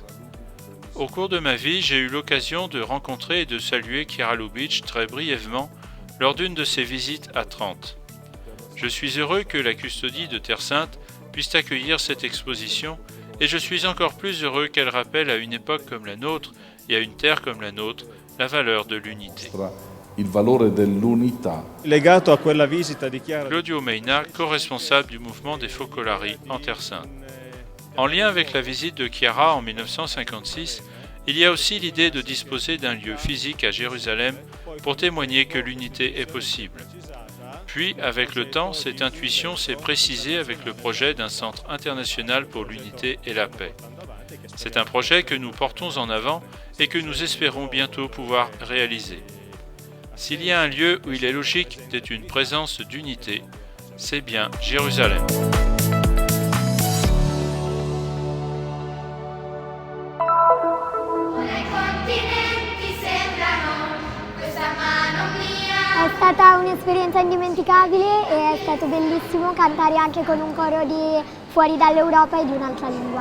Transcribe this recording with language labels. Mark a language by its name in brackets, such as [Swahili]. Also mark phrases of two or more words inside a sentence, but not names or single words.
[French] Au cours de ma vie, j'ai eu l'occasion de rencontrer et de saluer Chiara Lubich très brièvement lors d'une de ses visites à Trente. Je suis heureux que la custodie de Terre Sainte puisse accueillir cette exposition et je suis encore plus heureux qu'elle rappelle à une époque comme la nôtre et à une terre comme la nôtre la valeur de l'unité. [Italian] Il valore dell'unità. Legato a quella visita di Chiara. [French] Claudio Meina, co-responsable du mouvement des Focolari en Terre Sainte. En lien avec la visite de Chiara en 1956, il y a aussi l'idée de disposer d'un lieu physique à Jérusalem pour témoigner que l'unité est possible. Puis, avec le temps, cette intuition s'est précisée avec le projet d'un centre international pour l'unité et la paix. C'est un projet que nous portons en avant et que nous espérons bientôt pouvoir réaliser. S'il y a un lieu où il est logique d'être une présence d'unité, c'est bien Jérusalem. [Italian] È stata un'esperienza indimenticabile e è stato bellissimo cantare anche con un coro di fuori dall'Europa e di un'altra lingua.